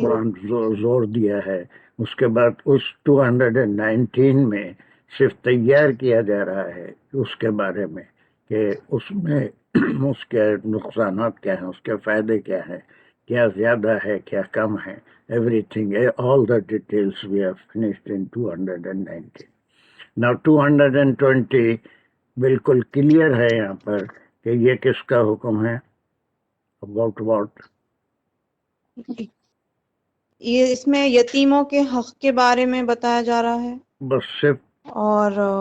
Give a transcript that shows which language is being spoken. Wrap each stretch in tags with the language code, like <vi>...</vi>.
<ur>قرآن زور دیا ہے. اس کے بعد اس 219 میں صرف تیار کیا جا رہا ہے اس کے بارے میں کہ اس میں اس کے نقصانات کیا ہیں، اس کے فائدے کیا ہیں، کیا زیادہ ہے کیا کم ہے.</ur> <en>everything, all the details we have finished in 219. Now</en> <ur>220 بالکل کلیئر ہے یہاں پر کہ یہ کس کا حکم ہے.</ur> <en>about what؟</en> <ur>یہ اس میں یتیموں کے حق کے بارے میں بتایا جا رہا ہے. بس صرف اور</ur>